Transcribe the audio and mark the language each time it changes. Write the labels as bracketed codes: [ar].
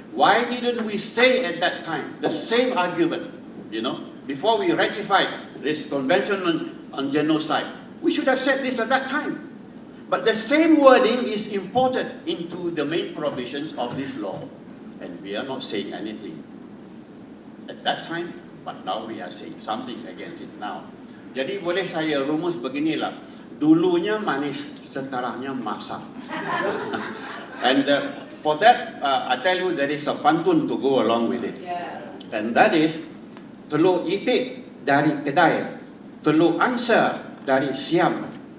[en] Why didn't we say at that time the same argument, before we ratified this Convention on Genocide? We should have said this at that time. But the same wording is imported into the main provisions of this law. And we are not saying anything at that time, but now we are saying something against it now. [ms] Jadi boleh saya rumus beginilah. Dulunya manis, sekarangnya masam. [en] And for that, I tell you there is a pantun to go along with it. And that is, [ms] telur itik dari kedai, telur angsa dari siam.